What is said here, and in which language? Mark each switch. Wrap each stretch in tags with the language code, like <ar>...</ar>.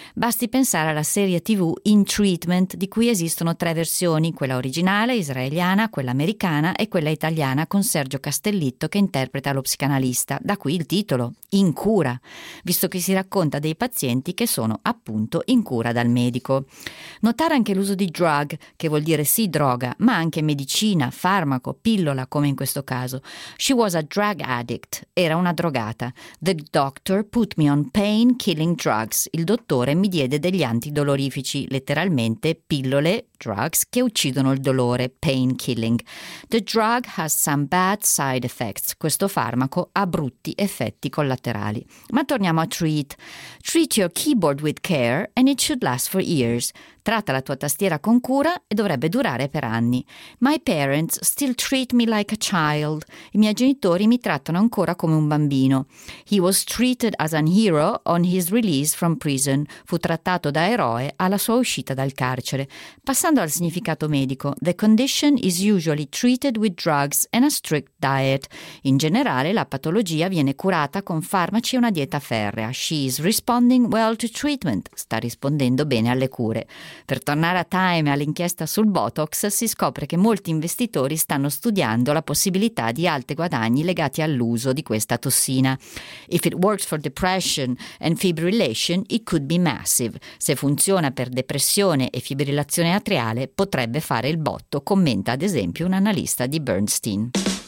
<it>Basti pensare alla serie TV In Treatment, di cui esistono tre versioni: quella originale israeliana, quella americana e quella italiana con Sergio Castellitto che interpreta lo psicanalista, da qui il titolo In Cura, visto che si racconta dei pazienti che sono appunto in cura dal medico. Notare anche l'uso di drug, che vuol dire sì droga, ma anche medicina, farmaco, pillola, come in questo caso.</it> <en>She was a drug addict.</en> <it>Era una drogata.</it> <en>The doctor put me on pain killing drugs.</en> <it>Il dottore mi diede degli antidolorifici, letteralmente pillole, drugs, che uccidono il dolore,</it> <en>pain killing. The drug has some bad side effects.</en> <it>Questo farmaco ha brutti effetti collaterali. Ma torniamo a treat.</it> <en>Treat your keyboard with care and it should last for years.</en> <it>Tratta la tua tastiera con cura e dovrebbe durare per anni.</it> <en>My parents still treat me like a child.</en> <it>I miei genitori mi trattano ancora come un bambino.</it> <en>He was treated as a hero on his release from prison.</en> <it>Fu trattato da eroe alla sua uscita dal carcere. Passando al significato medico,</it> <en>the condition is usually treated with drugs and a strict diet.</en> <it>In generale, la patologia viene curata con farmaci e una dieta ferrea.</it> <en>She is responding well to treatment.</en> <it>Sta rispondendo bene alle cure. Per tornare a Time e all'inchiesta sul Botox, si scopre che molti investitori stanno studiando la possibilità di alti guadagni legati all'uso di questa tossina.</it> <en>If it works for depression and fibrillation, it could be massive.</en> <it>Se funziona per depressione e fibrillazione atriale, potrebbe fare il botto, commenta ad esempio un analista di Bernstein.</it>